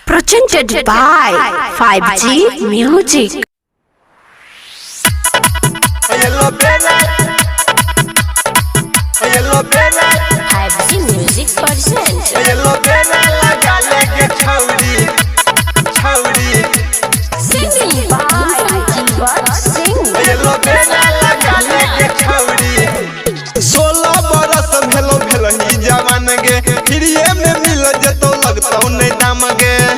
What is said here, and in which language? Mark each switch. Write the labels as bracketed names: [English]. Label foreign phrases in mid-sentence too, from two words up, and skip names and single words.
[English] presented by 5G Music. Yellow banner, 5G Music present. yellow banner, [Maithili] लगा लेके छौरी, [English] Singing by Jivat Singh. yellow banner, [Maithili] लगा लेके छौरी। 16 बरस भेलो जवान गे, फिरिए में मिल जतो लगतौ नहीं दाम गे।